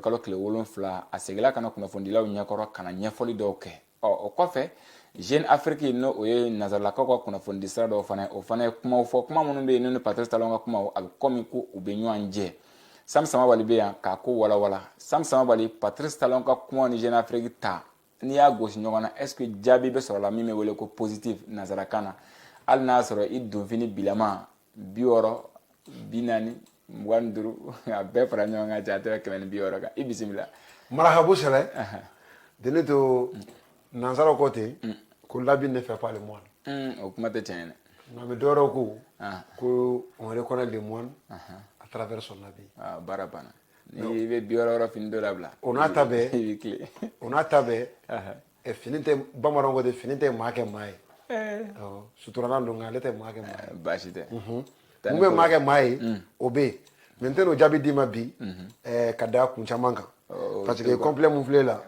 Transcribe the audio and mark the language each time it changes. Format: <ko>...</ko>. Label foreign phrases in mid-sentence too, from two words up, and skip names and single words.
<bm>kalo tile 7 a seginna kana kunnafonidilaw ɲɛkɔrɔ kana ɲɛfɔli dɔw kɛ o kɔfɛ Jeune Afrique no o ye nazaralakaw ka kunnafonidi sira dɔw fana o fana ye kumaw fɔ kuma minnu bɛ yen ni Patrice Talon ka kumaw a bɛ komi ko u bɛ ɲɔgɔn jɛ Sam Sama Bali bɛ yan k'a ko walawala Sam Sama Bali Patrice Talon ka kumaw ni Jeune Afrique ta n'i y'a gosi ɲɔgɔn na</bm> <fr>est-ce que</fr> <bm>jaabi bɛ sɔrɔ la min bɛ wele ko positif nazarakan na hali n'a sɔrɔ i donfini bilama 60 40 25 a bɛɛ fara ɲɔgɔn kan ja tɛ 160 kan i bisimila marhabu sɛlɛ deni to nansaraw ko ten ko</bm> <fr>l'habit ne fait pas le moine</fr> <bm>o kuma tɛ tiɲɛ</bm> <fr>dɛ mais</fr> <bm>dɔwɛrɛw ko</bm> <fr>on reconnaît le moine à travers son habit</fr> <bm>baara banna ni bɛ 60 fini dɔ labila o n'a ta bɛɛ i bɛ tile o n'a ta bɛɛ fini tɛ bamananw ko ten fini tɛ maa kɛ maa ye suturala don nka ale tɛ maa kɛ maa ye baasi tɛ mun bɛ maa kɛ maa ye o bɛ yen mais n tɛ n'o jaabi d'i ma bi ka da kun caman kan</bm> <fr>parce que complet</fr> <bm>mun filɛ la</bm>